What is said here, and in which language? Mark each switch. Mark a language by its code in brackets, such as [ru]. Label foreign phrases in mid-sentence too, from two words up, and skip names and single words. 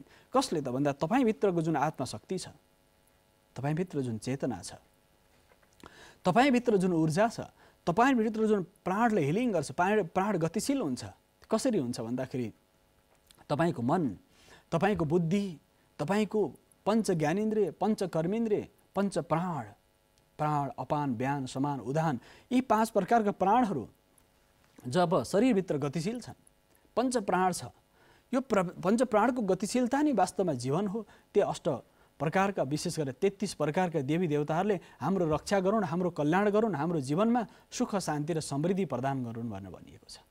[ne] कसले त भन्दा तपाईँभित्रको जुन आत्मशक्ति छ, तपाईँभित्र जुन चेतना छ, तपाईँभित्र जुन ऊर्जा छ, तपाईँभित्र जुन प्राणले हिलिङ गर्छ, प्राण गतिशील हुन्छ। कसरी हुन्छ भन्दाखेरि तपाईँको मन, तपाईँको बुद्धि, तपाईँको पञ्च ज्ञानेन्द्रिय, पञ्च कर्मेन्द्रिय, पञ्च प्राण, अपान, व्यान, समान, उदान, यी 5 प्रकारका प्राणहरू जब शरीरभित्र गतिशील छन्, पञ्च प्राण छ, यो पञ्च प्राणको गतिशीलता नै वास्तवमा जीवन हो। त्यो 8 प्रकारका विशेष गरेर 33 प्रकारका देवी देवताहरूले हाम्रो रक्षा गरून्, हाम्रो कल्याण गरून्, हाम्रो जीवनमा सुख शान्ति र समृद्धि प्रदान गरून् भनेर भनिएको छ।